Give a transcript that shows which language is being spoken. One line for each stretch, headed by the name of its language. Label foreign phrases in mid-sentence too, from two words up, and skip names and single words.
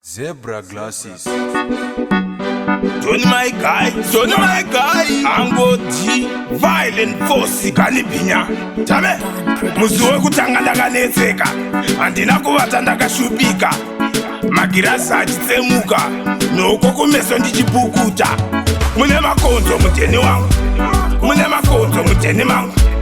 English: Zebra glasses. Don't my guy, don't my guy.
Shona: Angoti,
English: violent force,
Shona: kanibhinya. Tame, musi wekutanga ndakanetseka. Handina kuvata ndakashupika. Magirazi achitsemuka, noko kumeso ndichipukuta. Mune makonzo, muteni wangu. Mune makonzo, muteni mangu.